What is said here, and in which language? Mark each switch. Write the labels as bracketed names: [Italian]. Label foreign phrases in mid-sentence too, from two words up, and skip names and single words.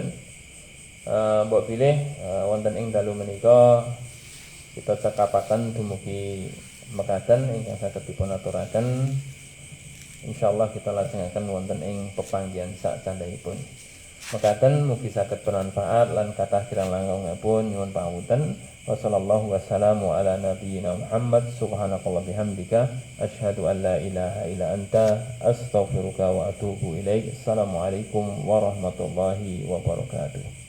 [Javanese] Mbok bilih wonten ing dalu menika kita cekapaken dumugi mekaten ingkang saged dipun aturaken. Insyaallah kita lajengaken wonten ing pepanggihan sak candhaipun. Mekaten mugi saged bermanfaat lan kathah kirang langkungipun nyuwun pangapunten. [Arabic] وصلى الله والسلام على نبينا محمد سبحانك الله بحمدك أشهد أن لا إله إلا أنت أستغفرك وأتوب إليك. السلام عليكم ورحمة الله وبركاته.